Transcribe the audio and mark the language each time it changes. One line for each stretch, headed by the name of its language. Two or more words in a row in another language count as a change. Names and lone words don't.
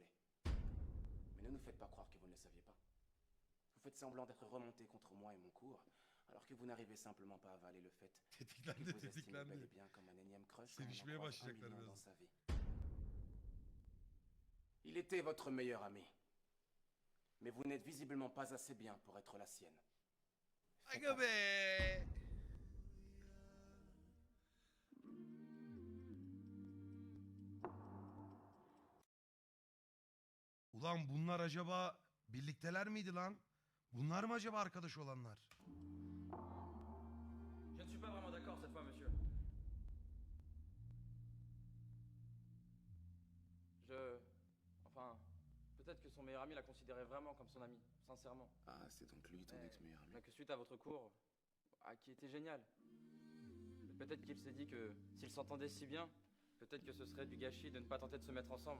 French: Mais ne nous faites pas croire que vous ne le saviez pas. Vous faites semblant d'être remonté contre moi et mon cours, alors que vous n'arrivez simplement pas à avaler le fait qu'il
Turkish: Tetiklendi,
French: vous estime bel et
Turkish: tetiklendi.
French: bien comme un énième crush
Turkish: Sevişmeye
French: quand on en croise un
Turkish: başlayacaklar
French: million
Turkish: birazdan.
French: dans sa vie. Il était votre meilleur ami. Mais vous n'êtes visiblement pas assez bien pour être la sienne.
Turkish: Aga be. Ulan bunlar acaba birlikteler miydi lan? Bunlar mı acaba arkadaş olanlar?
French: Je ne suis pas vraiment d'accord cette fois, monsieur. Enfin, peut-être que son meilleur ami la considérait vraiment comme son ami, sincèrement. Ah, c'est donc lui ton ex-meilleur ami. Mais que suite à votre cours, qui était génial, peut-être qu'il s'est dit que s'ils s'entendaient si bien, peut-être que ce serait du gâchis de ne pas tenter de se mettre ensemble.